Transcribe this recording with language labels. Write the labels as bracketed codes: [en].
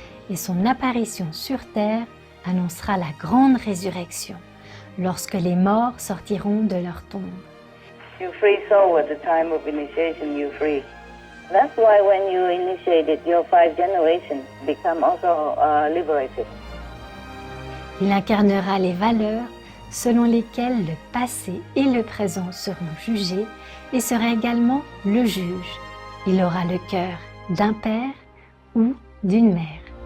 [fr] Et son apparition sur terre annoncera la grande résurrection, lorsque les morts sortiront de leur tombe. [en] You free soul at the time of initiation, you free. That's why when you initiated, your 5 generations become also liberated. [fr] Il incarnera les valeurs selon lesquelles le passé et le présent seront jugés et sera également le juge. Il aura le cœur d'un père ou d'une mère.